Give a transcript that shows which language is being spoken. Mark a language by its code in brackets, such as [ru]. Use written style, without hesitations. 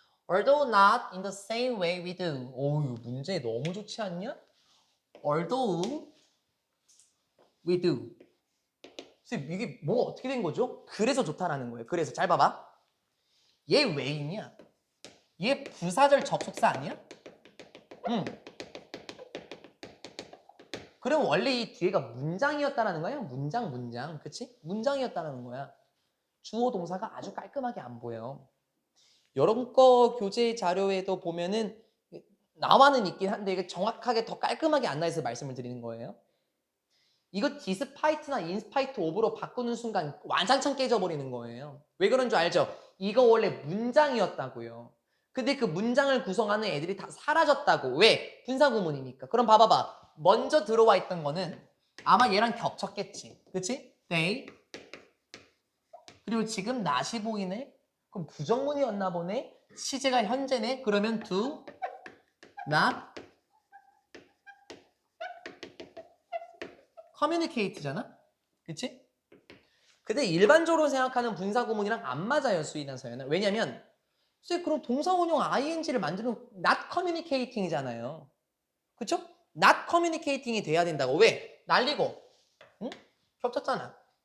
[en] Although not in the same way we do. [ko] 오유 문제 너무 좋지 않냐? [en] Although we do. [ko] 선생님 이게 뭐가 어떻게 된 거죠? 그래서 좋다라는 거예요. 그래서 잘 봐봐. 얘 왜 있냐? 얘 부사절 접속사 아니야? 응. 그럼 원래 이 뒤에가 문장이었다라는 거야? 문장. 그치? 문장이었다라는 거야. 주어 동사가 아주 깔끔하게 안 보여. 여러분 거 교재 자료에도 보면은 나와는 있긴 한데 이게 정확하게 더 깔끔하게 안 나와서 말씀을 드리는 거예요. 이거 디스파이트나 인스파이트 오브로 바꾸는 순간 완장창 깨져버리는 거예요. 왜 그런 줄 알죠? 이거 원래 문장이었다고요. 근데 그 문장을 구성하는 애들이 다 사라졌다고. 왜? 분사구문이니까. 그럼 봐봐봐. 먼저 들어와 있던 거는 아마 얘랑 겹쳤겠지. 그치? They. 그리고 지금 not이 보이네? 그럼 부정문이었나 보네? 시제가 현재네? 그러면 do, not, communicate 잖아? 그치? 근데 일반적으로 생각하는 분사구문이랑 안 맞아요, 수인한 서연은. 왜냐면 선생님 그럼 동사원형 ing를 만드는 not communicating 이잖아요. 그쵸? not communicating 이 돼야 된다고. 왜? 날리고. 응? 겹쳤잖아.